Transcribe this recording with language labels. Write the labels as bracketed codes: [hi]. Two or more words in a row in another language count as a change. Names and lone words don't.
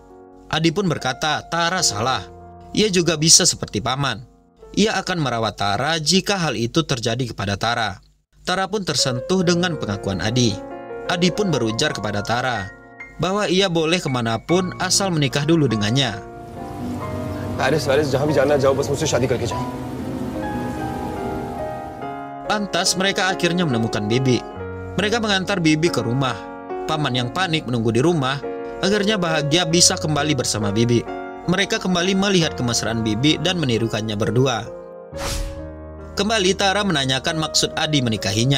[id] Adi pun berkata Tara salah. Ia juga bisa seperti paman. Ia akan merawat Tara jika hal itu terjadi kepada Tara. Tara pun tersentuh dengan pengakuan Adi. Adi pun berujar kepada Tara bahwa ia boleh kemanapun asal menikah dulu dengannya. Paris, [hi] जहाँ भी जाना जाओ बस मुझसे शादी करके जाओ. [id] Lantas mereka akhirnya menemukan Bibi. Mereka mengantar Bibi ke rumah. Paman yang panik menunggu di rumah akhirnya bahagia bisa kembali bersama Bibi. Mereka kembali melihat kemesraan Bibi dan menirukannya berdua. Kembali Tara menanyakan maksud Adi menikahinya.